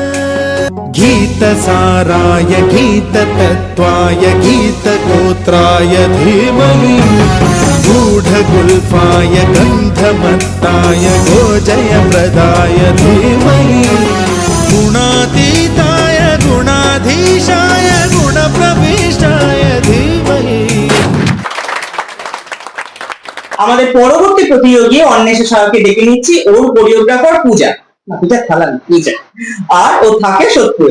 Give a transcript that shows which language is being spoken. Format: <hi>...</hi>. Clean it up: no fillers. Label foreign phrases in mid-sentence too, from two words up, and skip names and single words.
<sa>गीतसाराय गीततत्त्वाय गीतगोत्राय धीमहि गूढगुल्फाय गन्धमत्ताय गोजयप्रदाय धीमहि गुणातीताय गुणाधीशाय गुणप्रविष्टाय धीमहि।</sa> <bn>আমাদের পরবর্তী প্রতিযোগী অন্বেষা সাহাকে ডেকে নিচ্ছি, ওর কোরিওগ্রাফার পূজা, না পূজা খেলা না পূজা, আর ও থাকে সোদপুরে।</bn>